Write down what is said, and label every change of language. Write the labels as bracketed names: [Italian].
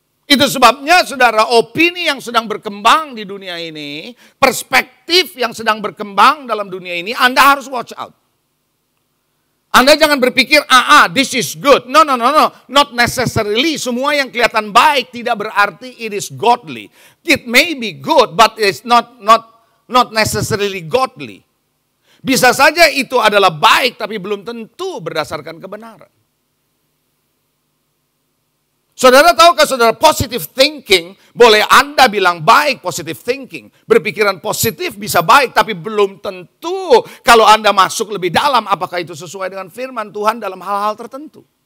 [Indonesian] Itu sebabnya saudara, opini yang sedang berkembang di dunia ini, perspektif yang sedang berkembang dalam dunia ini, Anda harus [English] watch out. [Indonesian] Anda jangan berpikir, [English] this is good. No. Not necessarily. [Indonesian] Semua yang kelihatan baik tidak berarti [English] it is godly. It may be good, but it's not necessarily godly. [Indonesian] Bisa saja itu adalah baik, tapi belum tentu berdasarkan kebenaran. Saudara tahukah saudara, positive thinking, boleh Anda bilang baik positive thinking. Berpikiran positif bisa baik, tapi belum tentu kalau Anda masuk lebih dalam, apakah itu sesuai dengan firman Tuhan dalam hal-hal tertentu.